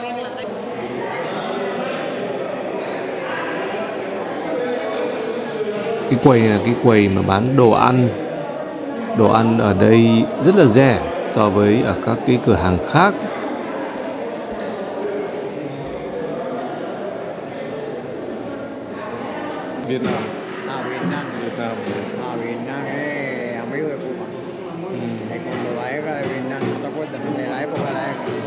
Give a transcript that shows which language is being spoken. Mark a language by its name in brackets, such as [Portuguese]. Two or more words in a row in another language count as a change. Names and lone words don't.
[Vietnamese] Cái quầy này là cái quầy mà bán đồ ăn. Đồ ăn ở đây rất là rẻ so với ở các cái cửa hàng khác. Việt Nam. Việt Nam. Việt Nam. [Spanish] Việt Nam es amigo de Cuba. Y cuando la época de Vietnam, ¿no te acuerdas? De la época de la época.